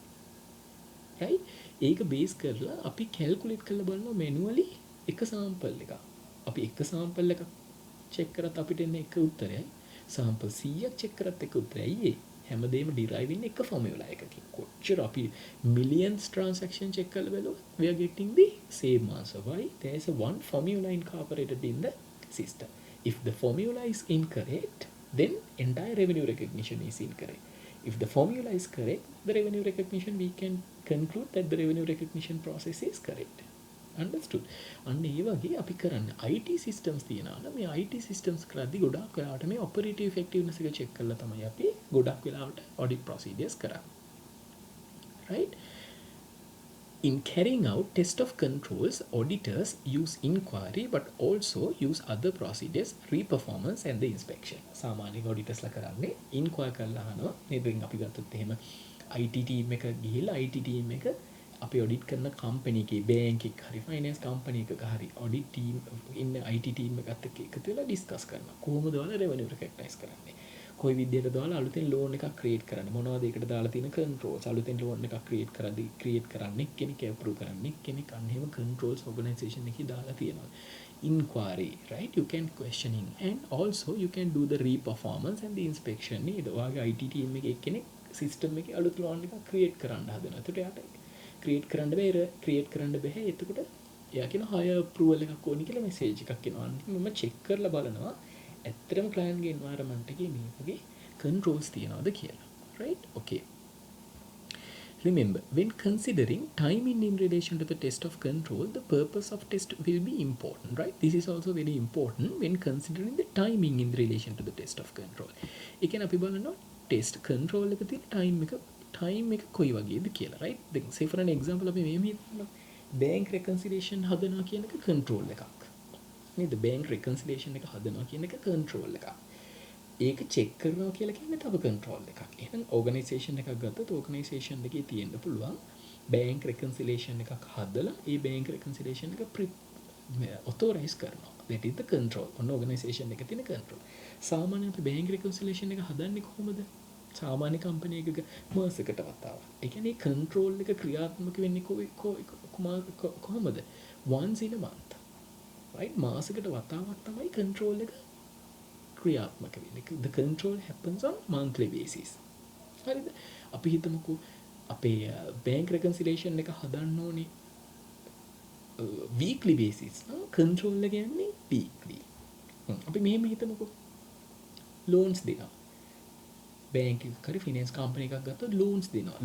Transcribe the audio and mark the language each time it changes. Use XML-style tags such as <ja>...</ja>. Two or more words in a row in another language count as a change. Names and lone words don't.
<en>right?</en> <si>ඒක බේස් කරලා අපි කැල්කියුලේට් කරලා බලනවා මැනුවලි එක සාම්පල් එකක්. අපි එක සාම්පල් එකක් චෙක් කරත් අපිට එන්නේ එක උත්තරයයි. සාම්පල් 100ක් චෙක් කරත් එක උත්තරයයි. ඒ හැමදේම derive වෙන්නේ එක formula එකකින්. කොච්චර අපි</si> <en>millions transaction check</en> <si>කරලා බලුවා</si> <en>we are getting the same answer. Why? There is a one formula incorporated in the system. If the formula is incorrect, then entire revenue recognition is incorrect. If the formula is correct, the revenue recognition we can conclude that the revenue recognition process is correct. Understood?</en> <si>අන්න ඒ වගේ අපි කරන්නේ</si> <en>IT systems</en> <si>තියනවා නම් මේ</si> <en>IT systems</en> <si>කරද්දී ගොඩාක් වෙලාවට මේ</si> <en>operative effectiveness</en> <si>එක check කරලා තමයි අපි ගොඩක් වෙලාවට</si> <en>audit procedures</en> <si>කරන්නේ.</si> <en>Right? In carrying out test of controls, auditors use inquiry but also use other procedures, re-performance and the inspection.</en> <si>සාමාන්‍ය auditors ලා කරන්නේ inquire කරලා අහනවා. මේ දැන් අපි ගත්තොත් එහෙම</si> <en>IT team</en> <si>එක ගිහිල්ලා</si> <en>IT team</en> <si>එක අපි audit කරන company එකේ bank එක හරි</si> <en>finance company</en> <si>එකක හරි</si> <en>audit team</en> <si>ඉන්න</si> <en>IT team</en> <si>එකත් එක්ක එකතු වෙලා discuss කරනවා. කොහොමද ඔයාලා</si> <en>revenue recognize</en> <si>කරන්නේ? කොයි විදිහටද ඔයාලා අලුතෙන් loan එකක් create කරන්නේ? මොනවද ඒකට දාලා තියෙන controls? අලුතෙන් loan එකක් create කරන්නේ කෙනෙක් approve කරන්නේ කෙනෙක් අන්න එහෙම</si> <en>controls organization</en> <si>එකේ දාලා තියෙනවා.</si> <en>Inquiry, right? You can questioning and also you can do the re-performance and the inspection.</en> <si>නේද? ඔයාගේ</si> <en>IT team</en> <si>එකේ කෙනෙක් system එකේ අලුත් loan එකක් create කරන්න හදනවා. ඒකට යාට create කරන්න බෑ. එතකොට එයා කියන</si> <en>higher approval</en> <si>එකක් ඕනි කියලා message එකක් එනවා. මම check කරලා බලනවා ඇත්තටම client ගේ environment එකේ මේ වගේ controls තියනවාද කියලා.</si> <en>Right? Okay. Remember, when considering timing in relation to the test of control, the purpose of test will be important, right? This is also very important when considering the timing in relation to the test of control.</en> <si>ඒ කියන්නේ අපි බලනවා</si> <en>test control</en> <si>එක තියෙන time එක කොයි වගේද කියලා, right? දැන්</si> <en>say for an example</en> <si>අපි මේ</si> <en>bank reconciliation</en> <si>හදනවා කියන එක control එකක්. නේද?</si> <en>bank reconciliation</en> <si>එක හදනවා කියන එක control එකක්. ඒක check කරනවා කියලා කියන්නේ තව control එකක්. එහෙනම් organization එකක් ගත්තොත් organization එකේ තියෙන්න පුළුවන්</si> <en>bank reconciliation</en> <si>එකක් හදලා ඒ</si> <en>bank reconciliation</en> <si>එක authorize කරනවා.</si> <en>That is the control.</en> <si>ඔන්න organization එකේ තියෙන control. සාමාන්‍යයෙන් අපි bank reconciliation එක හදන්නේ කොහොමද? සාමාන්‍ය company එකක මාසෙකට වතාවක්. ඒ කියන්නේ control එක ක්‍රියාත්මක වෙන්නේ කොහොමද?</si> <en>Once in a month. Right?</en> <si>මාසෙකට වතාවක් තමයි control එක ක්‍රියාත්මක වෙන්නේ.</si> <en>The control happens on monthly basis.</en> <si>හරිද? අපි හිතමුකෝ අපේ</si> <en>bank reconciliation</en> <si>එක හදන්න ඕනේ</si> <en>weekly basis.</en> <si>control එක යන්නේ weekly. අපි මෙහෙම හිතමුකෝ loans දෙනවා. බෑන්ක් එකක් හරි</si> <en>finance company</en> <si>එකක් ගත්තොත් ලෝන්ස් දෙනවා.</si>